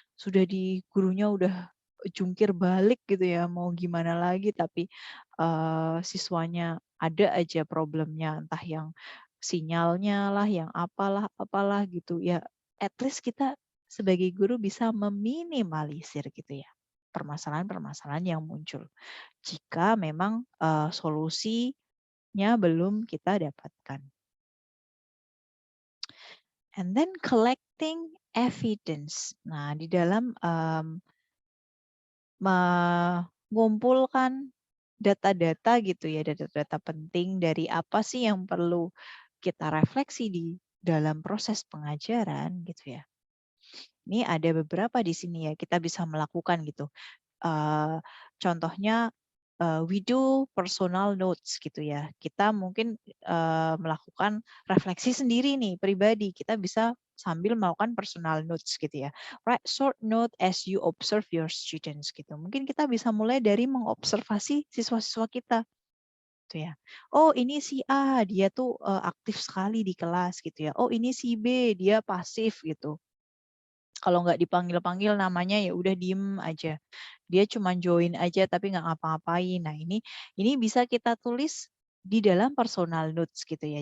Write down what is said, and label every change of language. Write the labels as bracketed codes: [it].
[id] Sudah gurunya udah jungkir balik gitu ya, mau gimana lagi tapi siswanya ada aja problemnya, entah yang sinyalnya lah, yang apalah gitu ya. [en] At least [id] kita sebagai guru bisa meminimalisir gitu ya. permasalahan-permasalahan yang muncul. Jika memang solusinya belum kita dapatkan. [en] And then collecting evidence. [id] Nah, di dalam mengumpulkan data-data gitu ya, data-data penting dari apa sih yang perlu kita refleksi di dalam proses pengajaran gitu ya. Ini ada beberapa di sini ya, kita bisa melakukan gitu. Contohnya [en] we do personal notes gitu ya. [id] Kita mungkin melakukan refleksi sendiri nih pribadi. Kita bisa sambil melakukan personal notes gitu ya. [en] Write short note as you observe your students gitu. [id] Mungkin kita bisa mulai dari mengobservasi siswa-siswa kita. Gitu ya. Oh, ini si A, dia tuh aktif sekali di kelas gitu ya. Oh, ini si B, dia pasif gitu. Kalau nggak dipanggil-panggil namanya ya udah diem aja. Dia cuma join aja tapi nggak ngapa-ngapain. Nah, ini bisa kita tulis di dalam personal notes gitu ya.